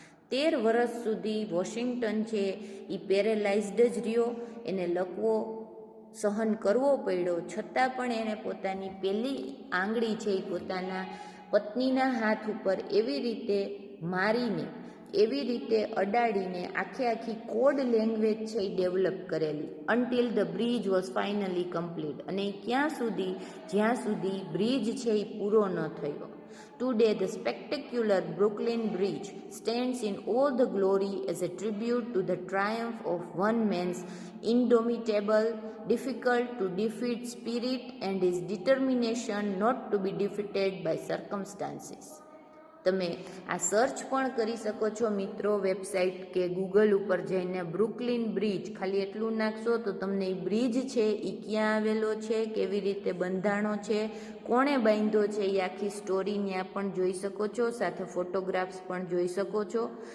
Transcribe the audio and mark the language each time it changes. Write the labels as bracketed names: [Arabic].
[Gujarati] 13 વર્ષ સુધી વોશિંગ્ટન છે એ પેરેલાઇઝડ જ રહ્યો, એને લકવો સહન કરવો પડ્યો, છતાં પણ એણે પોતાની પહેલી આંગળી છે એ પોતાના પત્નીના હાથ ઉપર એવી રીતે મારીને એવી રીતે અડાડીને આખી કોડ લેંગ્વેજ છે એ ડેવલપ કરેલી [English] until the bridge was finally complete, [Gujarati] અને જ્યાં સુધી બ્રિજ છે એ પૂરો ન થયો. [English] Today, the spectacular Brooklyn Bridge stands in all the glory as a tribute to the triumph of one man's indomitable, difficult to defeat spirit and his determination not to be defeated by circumstances. [Gujarati] તમે આ search પણ કરી શકો છો મિત્રો, website કે Google ઉપર જઈને બ્રુકલિન બ્રિજ ખાલી એટલું નાખશો તો તમને એ બ્રિજ છે એ ક્યાં આવેલો છે, કેવી રીતે બંધાણો છે, કોણે બાંધ્યો છે, એ આખી સ્ટોરી ત્યાં પણ જોઈ શકો છો, સાથે ફોટોગ્રાફ્સ પણ જોઈ શકો છો.